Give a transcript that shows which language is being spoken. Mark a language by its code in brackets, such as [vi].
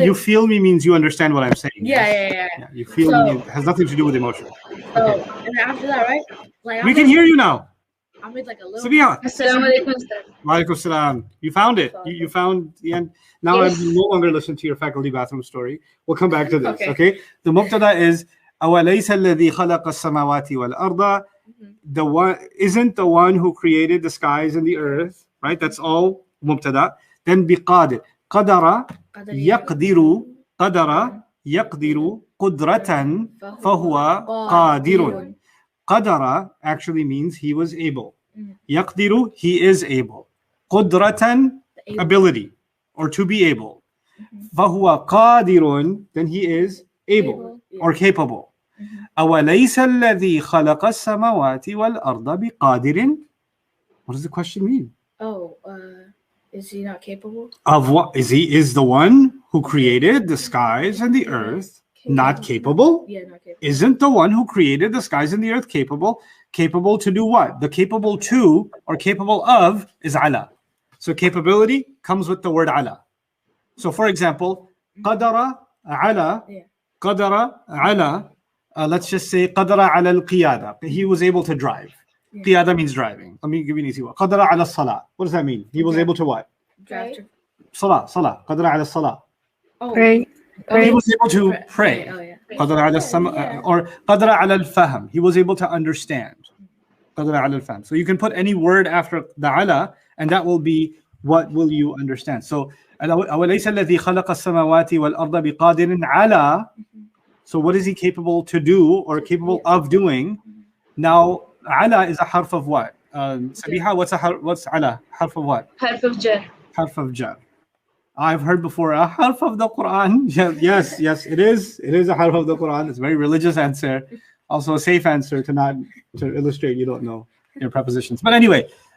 [en] You feel me means you understand what I'm saying. yeah. Yeah, you feel So- me. It has nothing to do with emotion. So and then after that, right? Like We can hear you now. I made like a little. Sabiha. [ar] Assalamu alaikum, sir. Walaikum salam. [en] You found it. You found the end. Now Yes. I'm no longer listening to your faculty bathroom story. We'll come back to this. Okay. Okay. The mubtada is [ar] أَوَلَيْسَ الَّذِي خَلَقَ السَّمَاوَاتِ وَالْأَرْضَ. [en] The one isn't the one who created the skies and the earth, right? That's all mubtada. Then biqadir. [ar] قدر يقدر قدر يقدر قدرة فهو قادر. [en] قدر actually means he was able. يقدر, he is able. قدرة, ability or to be able. [ar] فهو قادر, [en] then he is able or capable. [ar] أوليس الذي خلق السماوات والأرض بقادر. [en] What does the question mean? Oh, is he not capable? Of what? Is the one who created the skies and the earth not capable? Yeah, not capable. Isn't the one who created the skies and the earth capable? Capable to do what? The capable to or capable of is ala. So capability comes with the word ala. So for example, [ar] qadara ala, [en] Yeah. [ar] qadara ala, let's just say qadara ala al-qiyada. [en] He was able to drive. Yeah. Qiyada means driving. Let me give you an easy one. [ar] Qadara ala salah. [en] What does that mean? He was Okay. able to what? Drive to- [ar] Salah. Qadara ala salah. [en] Oh, Pray. He was able to pray. Oh yeah. [ar] قدر على السمع [en] or [ar] قدر على الفهم. [en] He was able to understand. [ar] قدر على الفهم. [en] So you can put any word after the ala, and that will be what will you understand. [ar] So أوليس الذي خلق السماوات والأرض بقادر على. [en] So what is he capable to do or capable of doing? Now ala is a harf of what? Sabiha, what's ala? Harf of what? Harf of jar. Harf of jar. I've heard before a harf of the Quran. Yes, it is. It is a harf of the Quran. It's a very religious answer. Also a safe answer to illustrate you don't know your prepositions. But anyway,